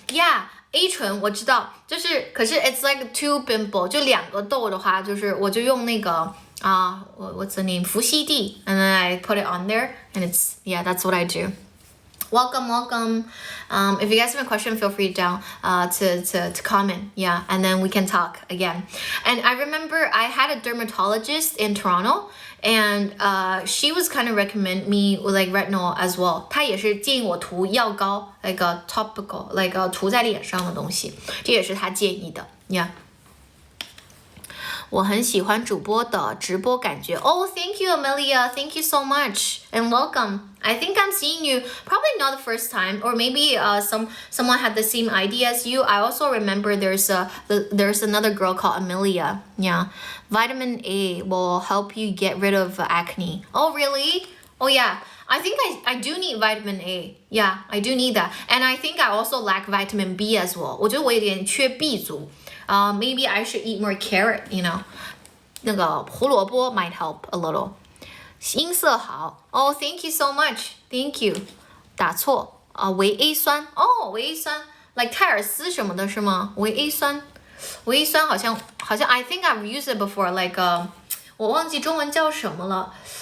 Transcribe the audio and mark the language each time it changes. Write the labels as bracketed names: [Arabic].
[English] Yeah, A 醇我知道，就是可是 it's like two pimple， [Chinese] 就2个痘的话，就是我就用那个 [English] what's the name 氟西地 and then I put it on there and it's that's what I do. Welcome. If you guys have a question, feel free down to comment. And then we can talk again. And I remember I had a dermatologist in Toronto, and she was kind of recommend me with like retinol as well. [Chinese] 她也是建议我涂药膏 [English] like a topical, [Chinese] like 涂在脸上的东西，这也是她建议的。我很喜欢主播的直播感觉。 [English] Oh, thank you, Amelia. Thank you so much and welcome. I think I'm seeing you probably not the first time, or maybe someone had the same idea as you. I also remember there's another girl called Amelia. Yeah, vitamin A will help you get rid of acne. Oh, really? Oh, yeah. I think I do need vitamin A. Yeah, I do need that. And I think I also lack vitamin B as well. [Chinese] 我觉得我有点缺 B 族。 [English] Maybe I should eat more carrot, you know. [Chinese] 那个胡萝卜 [English] might help a little. [Chinese] 音色好 [English] Oh, thank you so much. Thank you. [Chinese] 打错维 A 酸维 A 酸 like 泰尔斯什么的是吗？维 A 酸好像 [English] I think I've used it before. [Chinese] Like 我忘记中文叫什么了。